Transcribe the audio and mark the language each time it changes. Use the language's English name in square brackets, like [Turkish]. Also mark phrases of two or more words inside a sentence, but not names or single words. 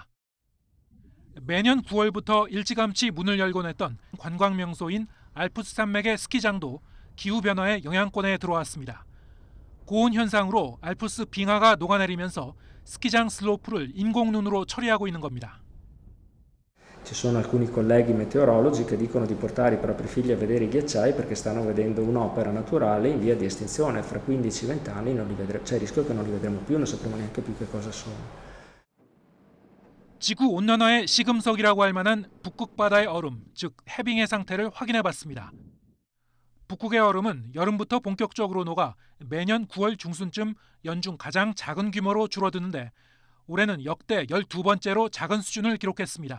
[Korean] 매년 9월부터 일찌감치 문을 열곤 했던 관광명소인 알프스 산맥의 스키장도 기후변화의 영향권에 들어왔습니다. 고온 현상으로 알프스 빙하가 녹아내리면서 스키장 슬로프를 인공눈으로 처리하고 있는 겁니다. [Italian] Ci sono alcuni colleghi meteorologi che dicono di portare i propri figli a vedere i ghiacciai perché stanno vedendo un'opera naturale in via di estinzione. Fra 15-20 anni non li vedremo, c'è il rischio che non li vedremo più, non sapremo neanche più che cosa sono. [Korean] 지구 온난화의 시금석이라고 할 만한 북극 바다의 얼음, 즉 해빙의 상태를 확인해봤습니다. 북극의 얼음은 여름부터 본격적으로 녹아 매년 9월 중순쯤 연중 가장 작은 규모로 줄어드는데 올해는 역대 12번째로 작은 수준을 기록했습니다.